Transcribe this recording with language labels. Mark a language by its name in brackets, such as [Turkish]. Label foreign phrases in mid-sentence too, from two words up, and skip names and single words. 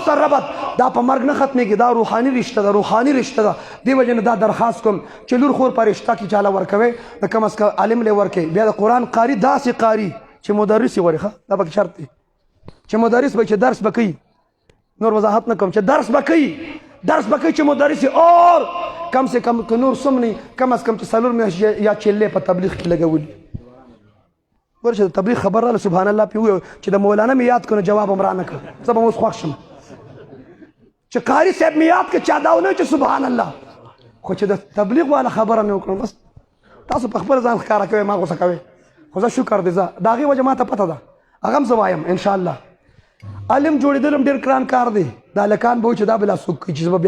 [Pashto] سره ربط دا په مرګ نه ختمیږي دا روحاني رشته ده دې وجې نه دا درخواست کوم چې لور خور په رشته کې چاله ورکوئ د کم [Urdu] از کم [Pashto] عالم لی ورکوئ بیا د قرآن قاري داسې قاري چې مدرس یې غواړي ښه دا پکې شرط دی چې مدرس به چې درس به کوي نور وضاحت نه کوم چې درس به کوي چې مدرس [Urdu] اور کم سے کم [Pashto] که نور سم نه [Urdu] کم از کم [Pashto] چې 4 میاشتې یا چلې په تبلیغ کې لګولي ګوره چې د تبلیغ خبر راغله سبحان الله پې وویل چې د مولانا مې یاد کړو جواب هم رانه کړ زه به اوس خوښ شم چې قاري صاحب مې یاد کړ چا دا ونه چې سبحان الله خو چې د تبلیغ والا خبره مې وکړم بس تاسو په خپل ځان ښکاره کوئ ما غوسه کوئ خو زه شکر دی زه د هغې وجه ما ته پته ده هغه هم زه وایم انشاءالله علم جوړېدل هم ډېر ګران کار دی دا هلکان به وایي چې دا بلا څوک کوي چې زه به بیا